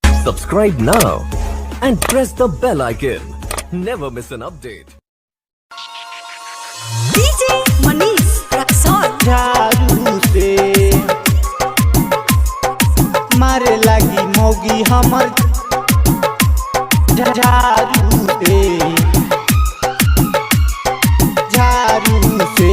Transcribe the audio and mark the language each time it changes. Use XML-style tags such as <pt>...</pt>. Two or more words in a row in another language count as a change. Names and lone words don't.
<en>Subscribe now and press the bell icon. Never miss an update. DJ Manish Raksol</en> <mai>झाड़ू से मारे लगी मौगी हमर झाड़ू से</mai>